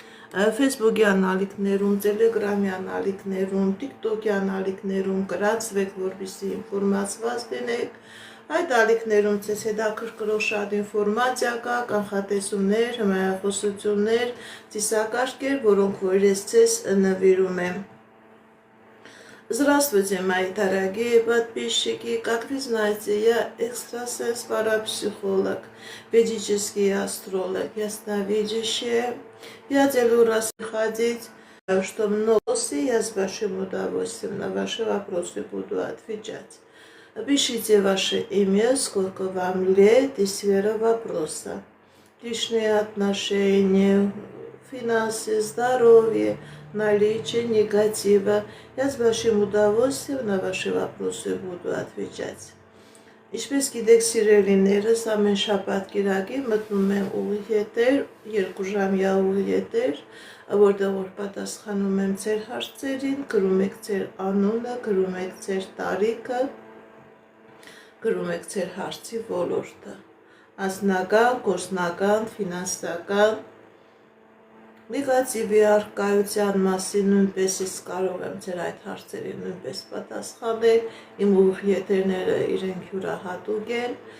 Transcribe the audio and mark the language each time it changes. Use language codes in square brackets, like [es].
[hy] Facebook-ի անալիքներում, Telegram-ի անալիքներում, TikTok-ի անալիքներում, գրացվեք, որպեսզի ինֆորմացված լինեք։ Այդ ալիքներում ձեզ հետաքրքրող շատ ինֆորմացիա կա, կանխատեսումներ, հմայախոսություններ, ծիսակարգեր, որոնք որ ես ձեզ նվիրում եմ։ [ru] Здравствуйте, мои дорогие подписчики! Как вы знаете, я экстрасенс, парапсихолог, ведический астролог, ясновидящая. Я делаю расходить, что много, я с вашим удовольствием на ваши вопросы буду отвечать. Пишите ваше имя, сколько вам лет и сфера вопроса. Личные отношения, финансы, здоровье, наличие негатива. Я с вашим удовольствием на ваши вопросы буду отвечать. [hy] Ինչպես գիտեք սիրելիներս, ամեն շաբաթ կիրակի մտնում եմ ուղի եթեր, 2 ժամյա ուղի եթեր, որտեղ որ պատասխանում եմ ձեր հարցերին, գրում եք ձեր անունը, գրում եք ձեր տարիքը, գրում եք ձեր հարցի ոլորտը, անձնական, գործնական, ֆինանսական, նեգատիվի առկայության մասին նույնպես ես կարող եմ ձեր այդ հարցերին նույնպես պատասխանել, իմ ուղի եթերները իրենք յուրահատուկ են։